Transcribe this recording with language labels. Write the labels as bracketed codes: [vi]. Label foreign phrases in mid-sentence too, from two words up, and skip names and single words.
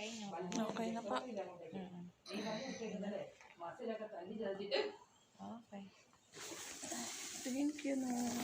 [tl] Okay na po. [ml] നീ പറഞ്ഞു വെച്ചേക്കുന്നല്ലേ മസിലൊക്കെ തല്ലി ചതച്ചിട്ട് [en] Okay. Thank you, no.